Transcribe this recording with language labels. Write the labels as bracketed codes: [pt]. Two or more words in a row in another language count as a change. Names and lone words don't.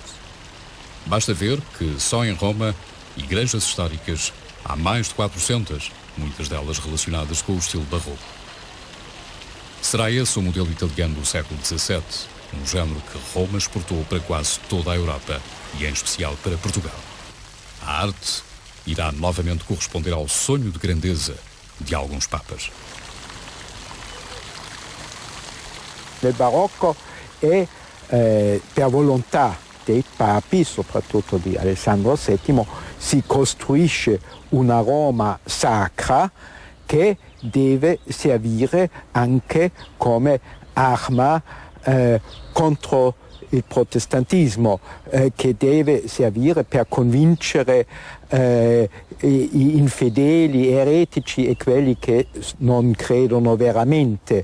[pt] Basta ver que só em Roma, igrejas históricas, há mais de 400, muitas delas relacionadas com o estilo barroco. Será esse o modelo italiano do século XVII, um género que Roma exportou para quase toda a Europa e em especial para Portugal. A arte irá novamente corresponder ao sonho de grandeza de alguns papas. [it] Nel barocco è per volontà dei papi, soprattutto di Alessandro VII, si costruisce una Roma sacra che deve servire anche come arma contro il protestantismo, che deve servire per convincere gli infedeli, eretici e quelli che non credono veramente.